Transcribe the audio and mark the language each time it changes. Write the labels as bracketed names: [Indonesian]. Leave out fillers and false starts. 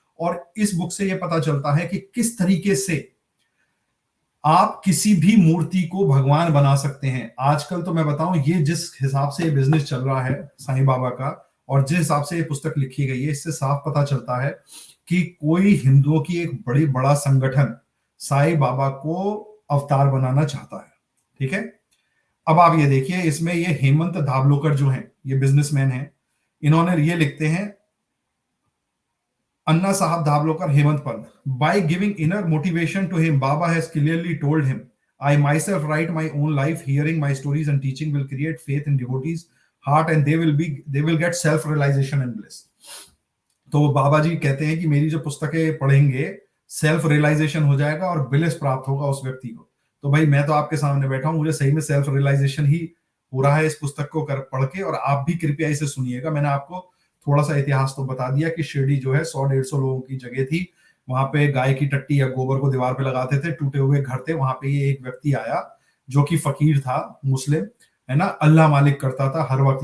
[Hindi] और इस बुक से ये पता चलता है कि किस तरीके से आप किसी भी मूर्ति को भगवान बना सकते हैं। आजकल तो मैं बताऊं, ये जिस हिसाब से ये बिजनेस चल रहा है साईं बाबा का, और जिस हिसाब से ये पुस्तक लिखी गई है, इससे साफ पता चलता है कि कोई हिंदुओं की एक बड़ा संगठन साईं बाबा को अवतार बनाना चाहता है। ठीक है, अब आप ये देखिए, इसमें ये हेमंत धाबलोकर जो हैं, ये बिजनेसमैन हैं, इन्होंने ये लिखते हैं, अन्ना साहब धाबलोकर Hemant Pant, [English] by giving inner motivation to him, Baba has clearly told him, I myself write my own life, hearing my stories and teaching will create faith in devotees heart and they will get self realization and bliss. [Hindi] तो बाबा जी कहते हैं कि मेरी जो पुस्तकें पढ़ेंगे, self realisation हो जाएगा और ब्लिस प्राप्त होगा उस व्यक्ति को। तो भाई मैं तो आपके सामने बैठा हूं, मुझे सही में सेल्फ रियलाइजेशन ही हो रहा है इस पुस्तक को पढ़ के, और आप भी कृपया इसे सुनिएगा। मैंने आपको थोड़ा सा इतिहास तो बता दिया कि शिरडी जो है 100-150 लोगों की जगह थी, वहां पे गाय की टट्टी या गोबर को दीवार पे लगाते थे, टूटे हुए घर थे, वहां पे ये एक व्यक्ति आया जो कि फकीर था, मुस्लिम है ना, अल्लाह मालिक करता था हर वक्त।